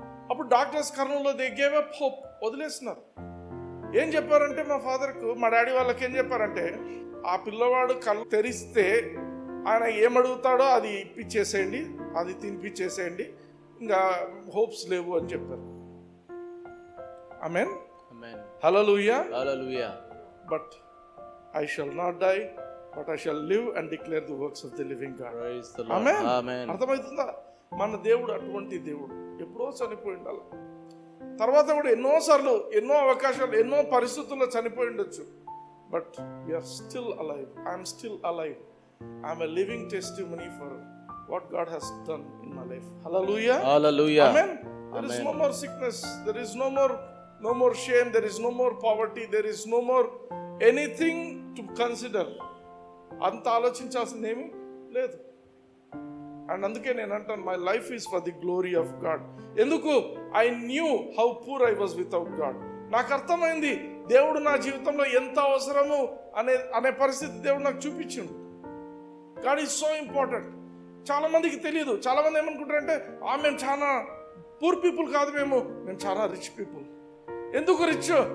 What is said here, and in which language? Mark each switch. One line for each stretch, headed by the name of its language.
Telugu: అప్పుడు డాక్టర్స్ కర్నూలులో
English: they gave up hope,
Telugu: వదిలేస్తున్నారు. ఏం చెప్పారంటే మా ఫాదర్కు, మా డాడీ వాళ్ళకి ఏం చెప్పారంటే, ఆ పిల్లవాడు కళ్ళు తెరిస్తే ఆయన ఏమడుగుతాడో అది ఇప్పించేసేయండి, అది తినిపించేసేయండి, ఇంకా హోప్స్ లేవు అని చెప్పారు. ఆమేన్. హల్లెలూయా. Hallelujah.
English: But I shall not die, but I shall live and declare the works of the living God. Praise the Lord. Amen. Amen.
Telugu: అర్థమవుతుందా? మన దేవుడు అటువంటి దేవుడు. ఎప్పుడో చనిపోయి ఉండాలి. తర్వాత కూడా ఎన్నోసార్లు, ఎన్నో అవకాశాలు, ఎన్నో పరిస్థితుల్లో చనిపోయి ఉండొచ్చు.
English: But we're still alive. I'm still alive. I'm a living testimony for what God has done in my life. Hallelujah. Hallelujah. Amen. There is no more sickness. There is no more shame. There is no more poverty. There is no more anything to consider.
Telugu: అంత ఆలోచించాల్సింది ఏమీ లేదు. And అందుకే నేను అంటాను,
English: My life is for the glory of God.
Telugu: ఎందుకు?
English: I knew how poor I was without God.
Telugu: నాకు అర్థమైంది దేవుడు నా జీవితంలో ఎంత అవసరము అనే పరిస్థితి దేవుడు నాకు చూపించిండు.
English: God is so important.
Telugu: చాలా మందికి తెలియదు. చాలా మంది ఏమనుకుంటారంటే, మేము చాలా పూర్ పీపుల్ కాదు, మేము చాలా రిచ్ పీపుల్. ఎందుకు రిచ్?